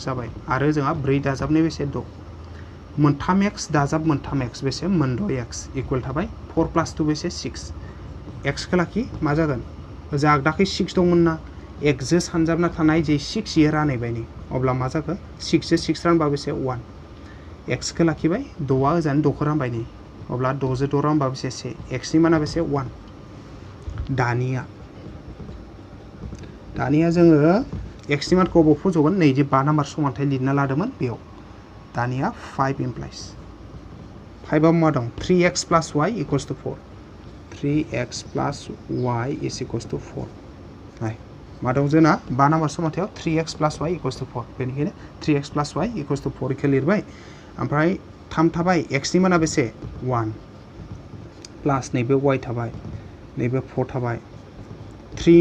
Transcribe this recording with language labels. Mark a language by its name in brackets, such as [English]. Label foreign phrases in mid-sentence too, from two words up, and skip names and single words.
[Bodo] जाबाय आरो जोंहा 4 दाजाबनाय बेसे 6 मोनथाम x दाजाब मोनथाम x बेसे 6x इकुवेल थाबाय 4 + 2 बेसे 6 x खौ लाखि मा जागोन ओजा आगदाखै 6 दंमोन ना x जो सानजाबना थानाय जे 6 इयो रानहैबाय नै अब्ला मा जाखो 6 जो 6 रानबा बेसे 1 x खौ लाखिबाय 6 आ ओजानो 6 खौ रानबाय नै अब्ला 6 जो 6 रानबा बेसे 1 x नि माना बेसे 1 दानिया जोङो x नि मानखौ अबाव फज'गोन नै जे 5 नाम्बार समानथाय लिरना लादोंमोन बेयाव दानिया 5 implies 5 आव मा दं 3x + y = 4 3x + y = 4 नाय मा दं जोंना 5 नाम्बार समानथायाव 3x + y = 4 बेनिखायनो 3x + y = 4 खौ लिरबाय ओमफ्राय 3 थाबाय x नि माना बेसे 1 प्लास नैबे y थाबाय नैबे 4 थाबाय 3